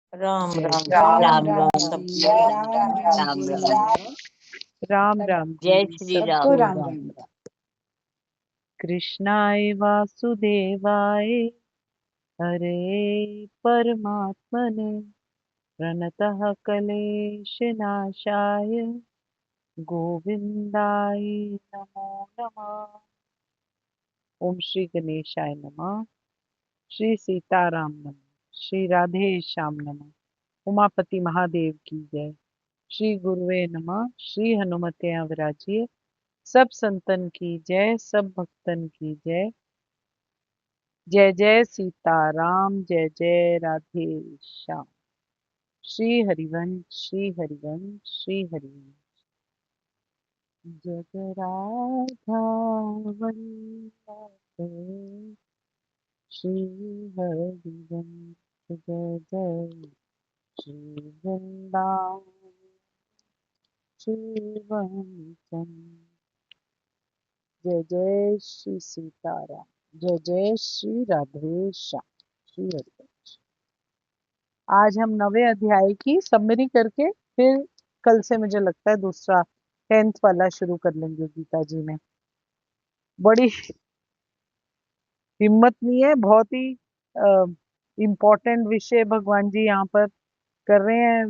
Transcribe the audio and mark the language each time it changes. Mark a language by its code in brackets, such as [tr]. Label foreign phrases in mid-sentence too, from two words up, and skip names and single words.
[hi] राम जय राम राम राम राम राम जी, सबको राम राम राम जी, राम राम राम जय जी, श्री सबको राम। राम राम राम। [sa] कृष्णाय वासुदेवाय हरे परमात्मने प्रणतः क्लेशनाशाय गोविंदाय नमो नमः। ओम श्री गणेशाय नमः। श्री सीताराम नमः। श्री राधे श्याम नमः। [hi] उमापति महादेव की जय। [sa] श्री गुरुवे नमः। [hi] श्री हनुमते विराजिए। सब संतन की जय, सब भक्तन की जय। जय जय सीताराम, जय जय राधे श्याम। श्री हरिवंश, श्री हरिवंश, श्री हरिवंश। जग राधा वल्लभ श्री हरिवंश, जय जय श्री वृंदावन श्री वंशम। जय जय श्री सीताराम, जय जय श्री राधे श्याम, श्री हरिवंश। आज हम 9वें अध्याय की समरी करके फिर कल से मुझे लगता है दूसरा 10th वाला शुरू कर लेंगे गीता जी में। बड़ी हिम्मत नहीं है, बहुत ही इम्पोर्टेंट विषय भगवान जी यहाँ पर कर रहे हैं।